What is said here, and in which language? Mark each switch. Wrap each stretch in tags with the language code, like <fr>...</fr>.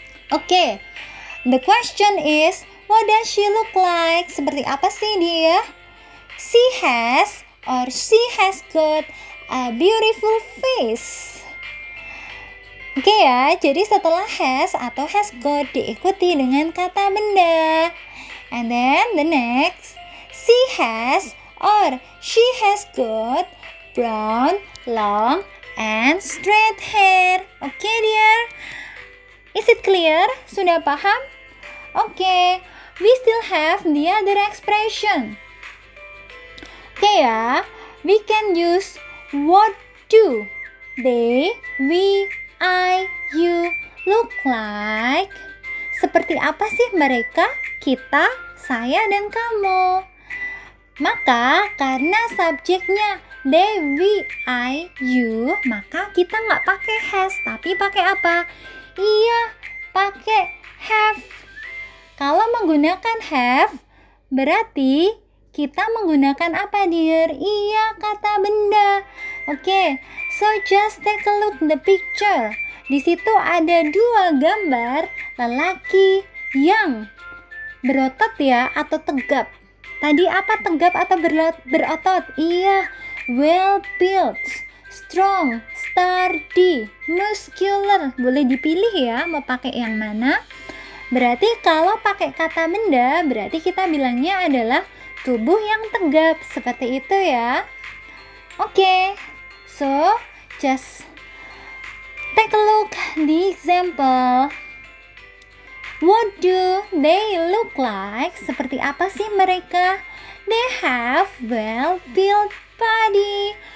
<en>Oke, the question is, what does she look like?</en> <id>Seperti apa sih dia?</id> <en>She has or she has got a beautiful face.</en> <id>Oke ya, jadi setelah has atau has got diikuti dengan kata benda.</id> <en>And then the next, she has or she has got brown, long, and straight hair. Oke dear. Is it clear?</en> <id>Sudah paham?</id> <en>Oke, we still have the other expression. Oke ya, we can use what do they, we, I, you look like.</en> <id>Seperti apa sih mereka, kita, saya, dan kamu? Maka karena subjeknya they, we, I, you, maka kita nggak pakai has, tapi pakai apa? Iya, pakai have. Kalau menggunakan have, berarti kita menggunakan apa, dear? Iya, kata benda.</id> <en>Oke, so just take a look the picture.</en> <id>Di situ ada dua gambar lelaki yang berotot ya, atau tegap. Tadi apa, tegap atau berotot?</id> <en>Iya, well built, strong, sturdy, muscular.</en> <id>Boleh dipilih ya mau pakai yang mana. Berarti kalau pakai kata benda, berarti kita bilangnya adalah tubuh yang tegap. Seperti itu ya.</id> <en>Oke, so just take a look the example. What do they look like?</en> <id>Seperti apa sih mereka?</id> <en>They have well-built body.</en>